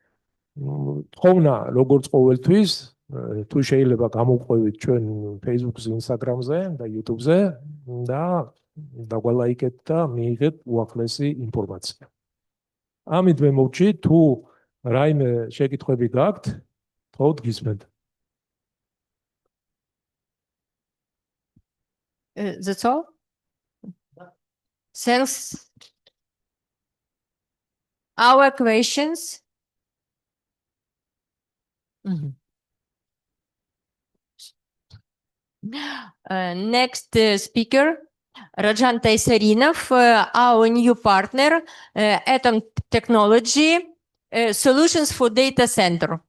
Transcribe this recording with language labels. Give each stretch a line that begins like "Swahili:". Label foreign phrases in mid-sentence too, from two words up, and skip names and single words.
Georgian: თხოვნა როგორც ყოველთვის, თუ შეიძლება გამოვყვევით ჩვენ Facebook-ზე, Instagram-ზე და YouTube-ზე და დაგვალაიკეთ და მიიღეთ უახლესი ინფორმაცია. ამით მე მოვჭი, თუ რაიმე შეკითხვები გაქვთ, თხოვთ გისმენთ.
English: That's all? Thanks. Our questions? Next speaker, Rajan Taysarinov, our new partner, Attom Technology, Solutions for Data Center.